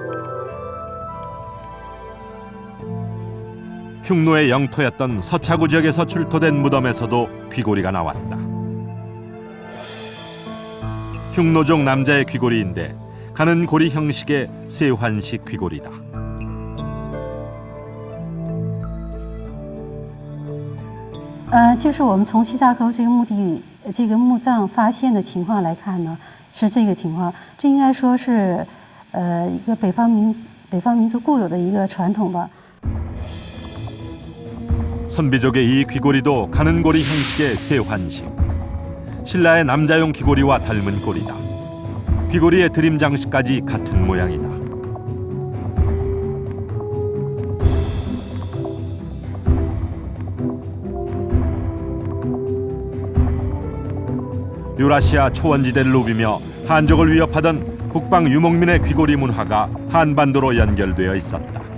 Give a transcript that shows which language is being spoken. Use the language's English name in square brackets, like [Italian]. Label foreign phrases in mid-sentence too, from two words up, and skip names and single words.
[Korean] 흉노의 영토였던 서차구 지역에서 출토된 무덤에서도 귀걸이가 나왔다. 흉노족 남자의 귀걸이인데 가는 고리 형식의 세환식 귀걸이다. [Chinese] 就是我们从西夏沟这个墓地、这个墓葬发现的情况来看呢，是这个情况。这应该说是一个北方民族固有的一个传统吧。 [Korean] 선비족의 이 귀걸이도 가는 고리 형식의 세환식. 신라의 남자용 귀걸이와 닮은 꼴이다. 귀걸이의 드림 장식까지 같은 모양이다. 유라시아 초원지대를 누비며 한족을 위협하던 북방 유목민의 귀걸이 문화가 한반도로 연결되어 있었다.